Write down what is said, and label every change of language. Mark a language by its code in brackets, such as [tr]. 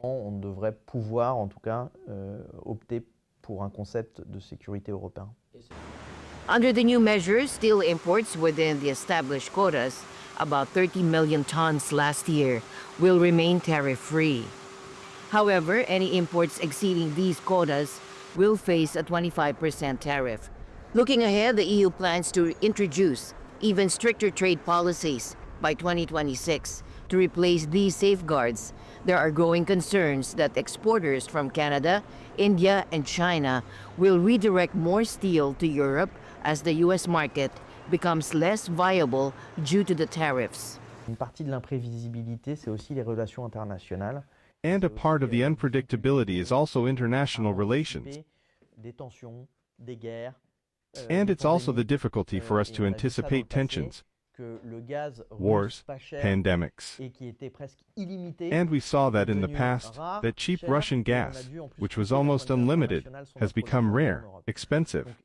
[fr] On devrait pouvoir, en tout cas, opter pour un concept de sécurité européen. [en] Under the new measures, steel imports within the established quotas, about 30 million tons last year, will remain tariff-free. However, any imports exceeding these quotas will face a 25% tariff. Looking ahead, the EU plans to introduce even stricter trade policies by 2026 to replace these safeguards. There are growing concerns that exporters from Canada, India, and China will redirect more steel to Europe as the U.S. market becomes less viable due to the tariffs. [fr] Une partie de l'imprévisibilité, c'est aussi les relations internationales. [en] And a part of the unpredictability is also international relations. [fr] Des tensions, des guerres. [en] And it's also the difficulty for us to anticipate tensions, wars, pandemics. And we saw that in the past, that cheap Russian gas, which was almost unlimited, has become rare, expensive.